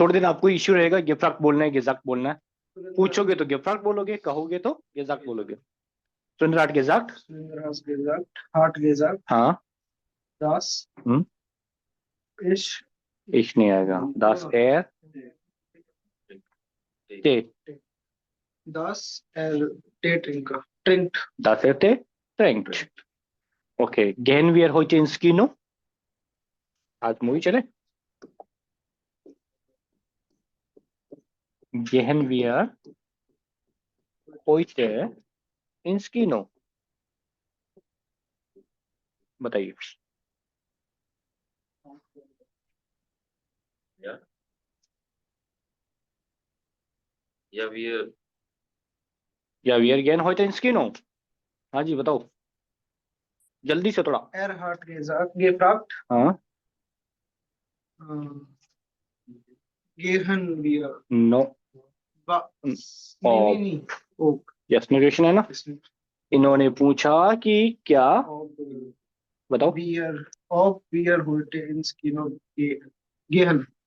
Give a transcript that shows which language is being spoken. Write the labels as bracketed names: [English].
[Hindi] थोड़े दिन आपको इश्यू रहेगा, गेफ्राक बोलना है, गेजाक बोलना है। Surendra- पूछोगे तो गेफ्राक बोलोगे, कहोगे तो गेजाक बोलोगे। [German] सुरेंद्र हाट गेजाक, Surendra has gesagt, hat gesagt, [Hindi] हाँ, [German] das हम्म, ist [Hindi] इश नहीं आएगा। [German] das er Tee, das Tee trinkt. das er Tee trinkt। Okay, gehen wir heute ins Kino? [Hindi] आज मूवी चले? [German] Gehen wir heute ins Kino? [Hindi] बताइए। [German] Ja, wir, या wir gehen heute ins Kino? [Hindi] हाँ जी बताओ, जल्दी से थोड़ा। [German] Er hat gesagt, gefragt, [Hindi] हाँ, [German] gehen wir. [English] no, [Hindi] नहीं, oh, यस नेगेशन है ना। इन्होंने पूछा कि क्या, बताओ। [German] ob wir heute ins Kino gehen.